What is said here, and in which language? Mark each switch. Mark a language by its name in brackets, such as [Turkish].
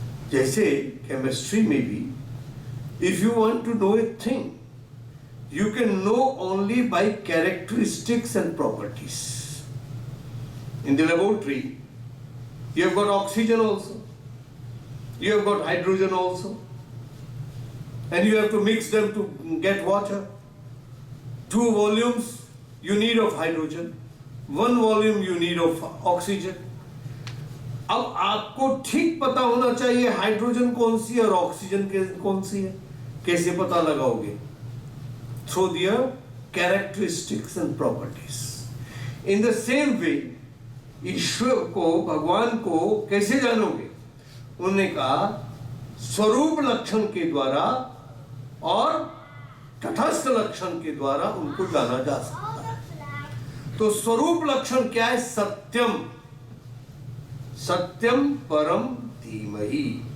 [Hindi] जैसे केमिस्ट्री में भी [English] If you want to know a thing you can know only by characteristics and properties. In the laboratory, you have got oxygen also, you have got hydrogen also, and you have to mix them to get water. 2 volumes you need of hydrogen, 1 volume you need of oxygen. [Hindi] अब आपको ठीक पता होना चाहिए hydrogen कौन सी है और oxygen कौन सी है। कैसे पता लगाओगे? [English] Through their characteristics and properties. In the same way, [Hindi] ईश्वर को, भगवान को कैसे जानोगे? उन्होंने कहा स्वरूप लक्षण के द्वारा और तटस्थ लक्षण के द्वारा उनको जाना जा सकता है। तो स्वरूप लक्षण क्या है? सत्यम, सत्यम परम धीमहि।